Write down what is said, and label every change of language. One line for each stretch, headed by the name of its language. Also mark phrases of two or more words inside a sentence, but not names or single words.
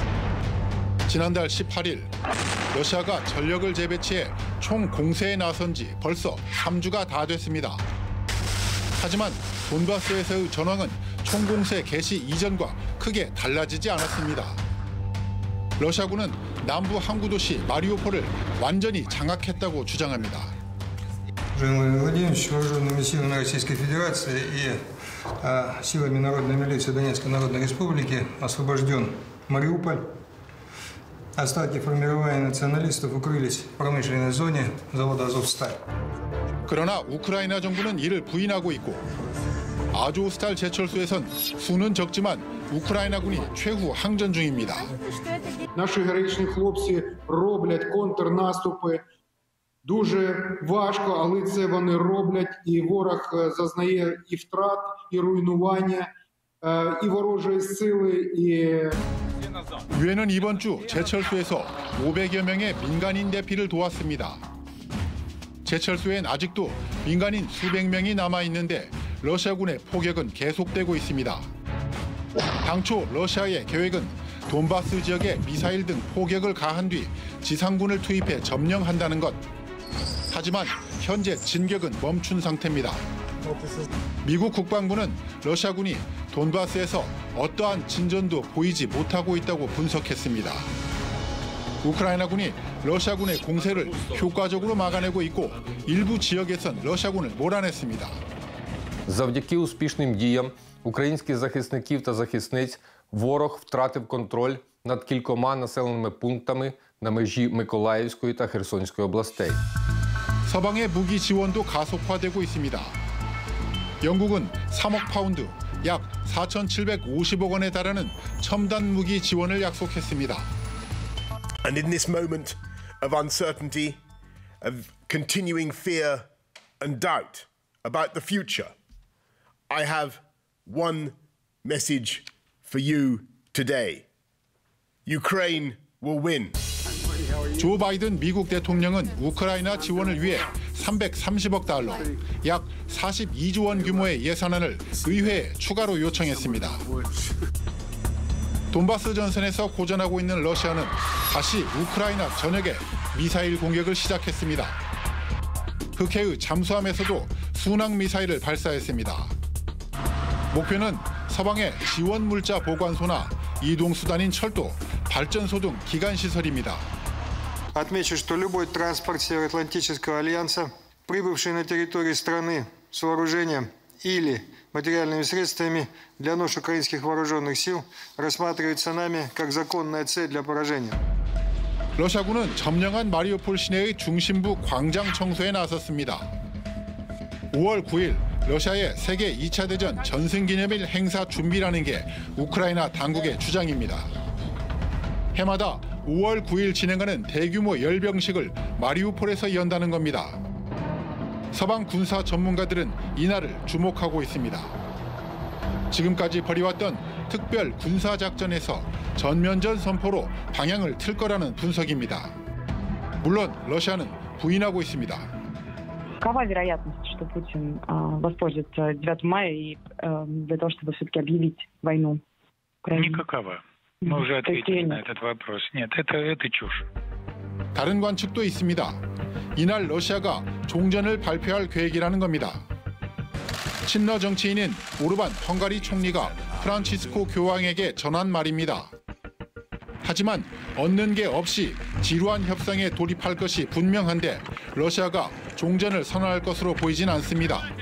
Korean: 지난달 18일 러시아가 전력을 재배치해 총 공세에 나선 지 벌써 3주가 다 됐습니다. 하지만 돈바스에서의 전황은 총공세 개시 이전과 크게 달라지지 않았습니다. 러시아군은 남부 항구 도시 마리우폴을 완전히 장악했다고 주장합니다.
Russian: вооруженными силами Российской Федерации и силами Народной милиции Донецкой Народной Республики освобожден Мариуполь. Остатки формирования националистов укрылись в промышленной зоне завода «Азовсталь».
Korean: 그러나 우크라이나 정부는 이를 부인하고 있고 아조스탈 제철소에선 수는 적지만 우크라이나군이 최후 항전 중입니다.
Ukrainian: Наші героїчні хлопці роблять контрнаступи. Дуже важко, але це вони роблять, і ворог зазнає і втрат, і руйнування, і ворожої сили, і
Korean: 유엔은 이번 주 제철소에서 500여 명의 민간인 대피를 도왔습니다. 제철소엔 아직도 민간인 수백 명이 남아 있는데 러시아군의 포격은 계속되고 있습니다. 당초 러시아의 계획은 돈바스 지역에 미사일 등 포격을 가한 뒤 지상군을 투입해 점령한다는 것. 하지만 현재 진격은 멈춘 상태입니다. 미국 국방부는 러시아군이 돈바스에서 어떠한 진전도 보이지 못하고 있다고 분석했습니다. 우크라이나군이 러시아군의 공세를 효과적으로 막아내고 있고 일부 지역에선 러시아군을 몰아냈습니다.
Ukrainian: Завдяки успішним діям українських захисників та захисниць ворог втратив контроль над кількома населеними пунктами на межі Миколаївської та Херсонської областей.
Korean: 서방의 무기 지원도 가속화되고 있습니다. 영국은 3억 파운드, 약 4,750억 원에 달하는 첨단 무기 지원을 약속했습니다.
English: And in this moment of uncertainty, of continuing fear and doubt about the future, I have one message for you today. Ukraine will win.
Korean: 조 바이든 미국 대통령은 우크라이나 지원을 위해 330억 달러, 약 42조 원 규모의 예산안을 의회에 추가로 요청했습니다. 돈바스 전선에서 고전하고 있는 러시아는 다시 우크라이나 전역에 미사일 공격을 시작했습니다. 흑해의 잠수함에서도 순항 미사일을 발사했습니다. 목표는 서방의 지원 물자 보관소나 이동수단인 철도, 발전소 등 기간 시설입니다.
Russian: Отмечу, что любой транспорт Североатлантического альянса, прибывший на территорию страны с вооружением или материальными средствами для нужд украинских вооруженных сил, рассматривается нами как законная цель для поражения.
Korean: 러시아군은 점령한 마리우폴 시내의 중심부 광장 청소에 나섰습니다. 5월 9일 러시아의 세계 2차 대전 전승기념일 행사 준비라는 게 우크라이나 당국의 주장입니다. 해마다 5월 9일 진행하는 대규모 열병식을 마리우폴에서 연다는 겁니다. 서방 군사 전문가들은 이날을 주목하고 있습니다. 지금까지 벌여왔던 특별 군사작전에서 전면전 선포로 방향을 틀 거라는 분석입니다. 물론 러시아는 부인하고 있습니다.
Russian: Какова вероятность, что Путин воспользуется 9 мая и для того, чтобы все-таки объявить войну Украине? Никакова. Мы уже ответили на этот вопрос. Нет, это чушь.
Korean: 다른 관측도 있습니다. 이날 러시아가 종전을 발표할 계획이라는 겁니다. 친러 정치인인 오르반 헝가리 총리가 프란치스코 교황에게 전한 말입니다. 하지만 얻는 게 없이 지루한 협상에 돌입할 것이 분명한데 러시아가 종전을 선언할 것으로 보이진 않습니다.